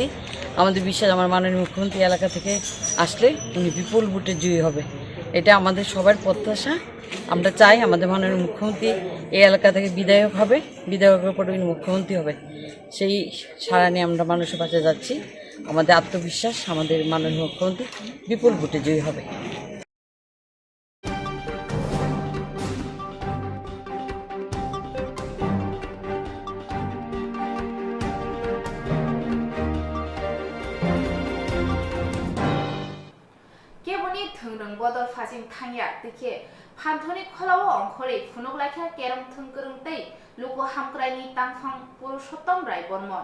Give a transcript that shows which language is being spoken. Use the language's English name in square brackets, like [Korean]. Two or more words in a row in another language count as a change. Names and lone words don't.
[Bangla] আমাদের বিশ্বাস আমার মাননীয় মুখ্যমন্ত্রী এলাকা থেকে আসলে উনি বিপুল ভোটে জয়ী হবে, এটা আমাদের সবার প্রত্যাশা। আমরা চাই আমাদের মাননীয় মুখ্যমন্ত্রী এই এলাকা থেকে বিধায়ক হবে, বিধায়কের পরে উনি মুখ্যমন্ত্রী হবে, সেই সাড়া নিয়ে আমরা মানুষের পাশে যাচ্ছি। আমাদের আত্মবিশ্বাস আমাদের মাননীয় মুখ্যমন্ত্রী বিপুল ভোটে জয়ী হবে। [Kok Borok] केबुनि थोंरों बदल फाजिं थांया दिखे फान्थनि खलाव अंखरे फुनुक लाखा केरम थोंगोरों तै लुको हामक्राइनि तांफां पुरुषोत्तम राय बर्मन